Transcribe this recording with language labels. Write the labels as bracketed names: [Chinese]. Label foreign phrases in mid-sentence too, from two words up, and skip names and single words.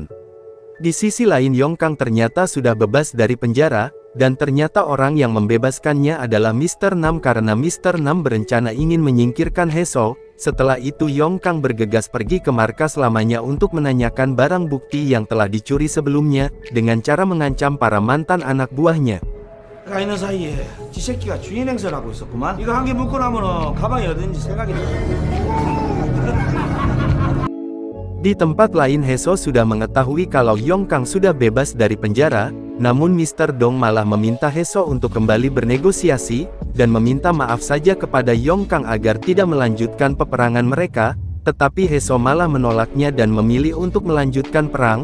[Indonesian] Di sisi lain Yongkang ternyata sudah bebas dari penjara, dan ternyata orang yang membebaskannya adalah Mr. Nam karena Mr. Nam berencana ingin menyingkirkan Heso. Setelah itu Yongkang bergegas pergi ke markas lamanya untuk menanyakan barang bukti yang telah dicuri sebelumnya, dengan cara mengancam para mantan anak buahnya. [Korean] 있는 사이에 지 새끼가 주인 행세하고 있었구만. 이거 한 개 묶고 나면은 가방이 어딘지 생각이 나. [Indonesian] Di tempat lain Heso sudah mengetahui kalau Yongkang sudah bebas dari penjara, namun Mr. Dong malah meminta Heso untuk kembali bernegosiasi, dan meminta maaf saja kepada Yongkang agar tidak melanjutkan peperangan mereka, tetapi Heso malah menolaknya dan memilih untuk melanjutkan perang.